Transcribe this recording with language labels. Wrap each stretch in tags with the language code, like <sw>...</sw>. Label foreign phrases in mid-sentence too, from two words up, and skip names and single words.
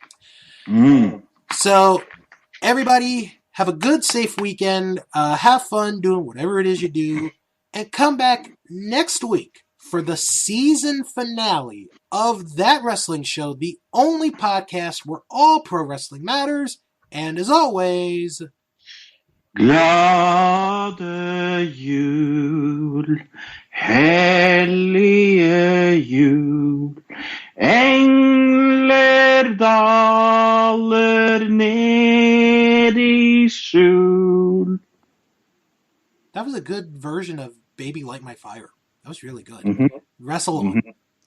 <en>So, everybody, have a good, safe weekend. Have fun doing whatever it is you do. And come back next week for the season finale of That Wrestling Show, the only podcast where all pro wrestling matters. And as always,</en> <no>Glade jul, hellige jul, engler daler ned I skjul.</no> <en>that was a good version of Baby Light My Fire. That was really good. Wrestle on.</en>